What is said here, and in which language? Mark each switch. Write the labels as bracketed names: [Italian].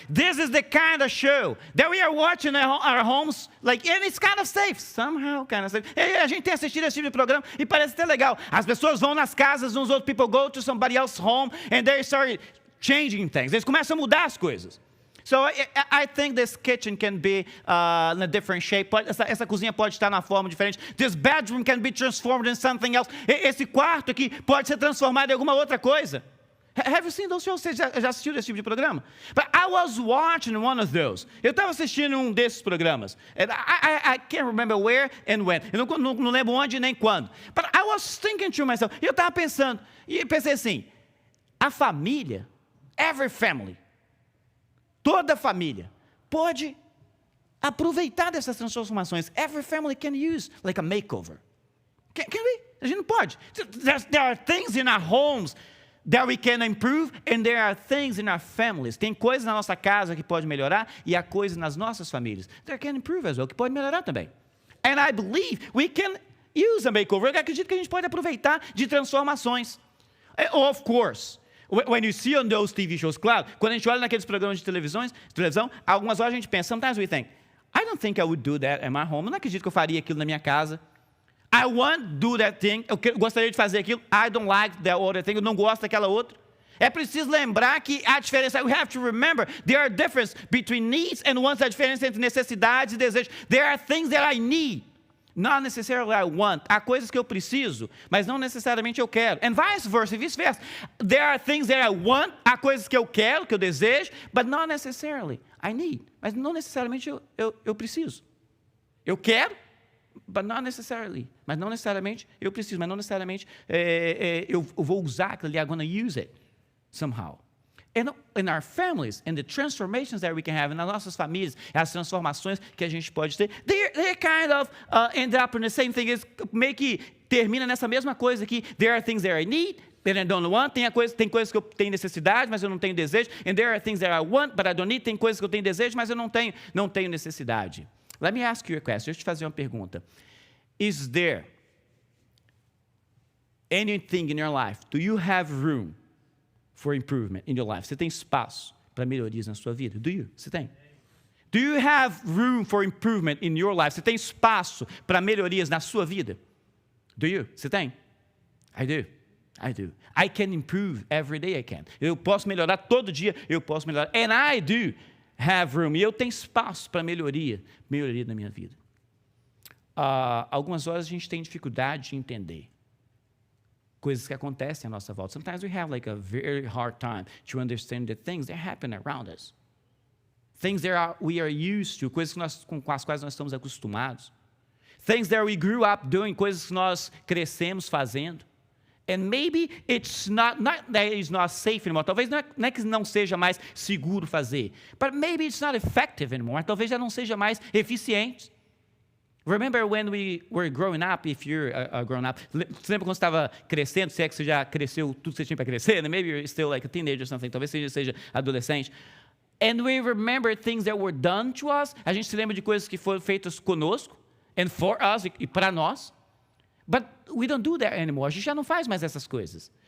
[English] This is the kind of show that we are watching at our homes, like, and it's kind of safe, somehow kind of safe. [Portuguese] E a gente tem assistido esse tipo de programa e parece até legal. As pessoas vão nas casas, uns outros [English] people go to somebody else's home, and they start changing things. [Portuguese] Eles começam a mudar as coisas. [English] So I think this kitchen can be in a different shape. [Portuguese] Essa cozinha pode estar na forma diferente. [English] This bedroom can be transformed in something else. [Portuguese] Esse quarto aqui pode ser transformado em alguma outra coisa. [English] Have you seen those shows? [Portuguese] Você já assistiu esse tipo de programa? [English] But I was watching one of those. [Portuguese] Eu estava assistindo desses programas. [English] And I can't remember where and when. [Portuguese] Eu não lembro onde nem quando. [English] But I was thinking to myself. [Portuguese] Eu estava pensando. E pensei assim. A família, [English] every family, [Portuguese] toda família, pode aproveitar dessas transformações. [English] Every family can use like a makeover. Can we? [Portuguese] A gente não pode. [English] There are things in our homes that we can improve, and there are things in our families. [Portuguese] Tem coisas na nossa casa que pode melhorar, e há coisas nas nossas famílias [English] that can improve as well, [Portuguese] que pode melhorar também. [English] And I believe we can use a makeover. [Portuguese] Eu acredito que a gente pode aproveitar de transformações. [English] Of course, when you see on those TV shows, [Portuguese] claro, quando a gente olha naqueles programas de televisão, algumas horas a gente pensa, [English] sometimes we think, I don't think I would do that in my home. [Portuguese] Eu não acredito que eu faria aquilo na minha casa. [English] I want to do that thing. [Portuguese] Eu gostaria de fazer aquilo. [English] I don't like that other thing. [Portuguese] Eu não gosto daquela outra. É preciso lembrar que há diferença. [English] We have to remember there are differences between needs and wants. [Portuguese] Há diferença entre necessidades e desejos. [English] There are things that I need, not necessarily I want. [Portuguese] Há coisas que eu preciso, mas não necessariamente eu quero. [English] And vice versa, vice-versa. There are things that I want. [Portuguese] Há coisas que eu quero, que eu desejo, [English] but not necessarily I need. [Portuguese] Mas não necessariamente eu preciso. Eu quero, [English] but not necessarily. [Portuguese] Mas não necessariamente eu preciso, mas não necessariamente eu vou usar aquilo ali. [English] I'm going to use it somehow. And in our families, and the transformations that we can have, [Portuguese] nas nossas famílias, as transformações que a gente pode ter, [English] they kind of end up in the same thing. [Portuguese] Meio que termina nessa mesma coisa aqui. [English] There are things that I need, that I don't want. [Portuguese] Tem coisas que eu tenho necessidade, mas eu não tenho desejo. [English] And there are things that I want, but I don't need. [Portuguese] Tem coisas que eu tenho desejo, mas eu não tenho necessidade. [English] Let me ask you a question. [Portuguese] Deixa eu te fazer uma pergunta. [English] Is there anything in your life? Do you have room for improvement in your life? [Portuguese] Você tem espaço para melhorias na sua vida? [English] Do you? [Portuguese] Você tem? [English] Do you have room for improvement in your life? [Portuguese] Você tem espaço para melhorias na sua vida? [English] Do you? [Portuguese] Você tem? [English] I do. I do. I can improve every day I can. [Portuguese] Eu posso melhorar todo dia, eu posso melhorar. [English] And I do have room. [Portuguese] E eu tenho espaço para melhoria na minha vida. Algumas horas a gente tem dificuldade de entender coisas que acontecem à nossa volta. [English] Sometimes we have like a very hard time to understand the things that happen around us. Things that we are used to, [Portuguese] coisas com as quais nós estamos acostumados. [English] Things that we grew up doing, [Portuguese] coisas que nós crescemos fazendo. [English] And maybe it's not that it's not safe anymore. [Portuguese] Talvez não é que não seja mais seguro fazer. [English] But maybe it's not effective anymore. [Portuguese] Talvez já não seja mais eficiente. [English] Remember when we were growing up, if you're a grown up, [Portuguese] você lembra quando você estava crescendo, se é que você já cresceu tudo que você tinha para crescer, né? [English] Maybe you're still like a teenager or something, [Portuguese] talvez seja adolescente. [English] And we remember things that were done to us. [Portuguese] A gente se lembra de coisas que foram feitas conosco, [English] and for us, [Portuguese] e para nós. [English] But we don't do that anymore. [Portuguese] A gente já não faz mais essas coisas.